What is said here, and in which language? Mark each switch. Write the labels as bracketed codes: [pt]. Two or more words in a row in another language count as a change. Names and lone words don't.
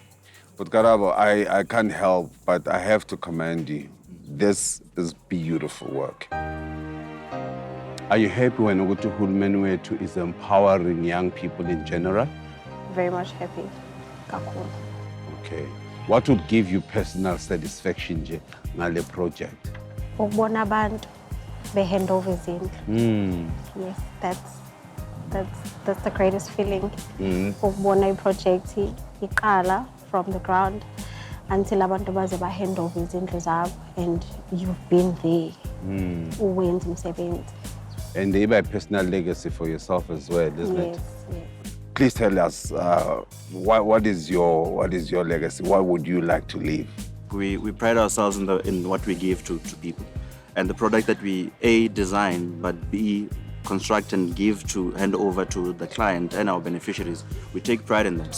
[en] But Karabo, I can't help, but I have to commend you. This is beautiful work. Are you happy when Ugutu Hulmenwetu is empowering young people in general? Very much happy. Kakhulu. Okay. What would give you personal satisfaction [zu] nje ngale [en] project? [zu] Ukubona abantu [en] behand over [zu] izindlu. [en] Yes, that's the greatest feeling. [zu] Ukubona i-project iqala [en] from the ground until [zu] abantu baze [en] bahand over [zu] izindlu zabo [en] and you've been there. [zu] Uwenza umsebenzi. [en] And they have a personal legacy for yourself as well, isn't it? Yes. Please tell us, what is your legacy? What would you like to leave? We pride ourselves in what we give to people. And the product that we A, design, but B, construct and give to hand over to the client and our beneficiaries, we take pride in that.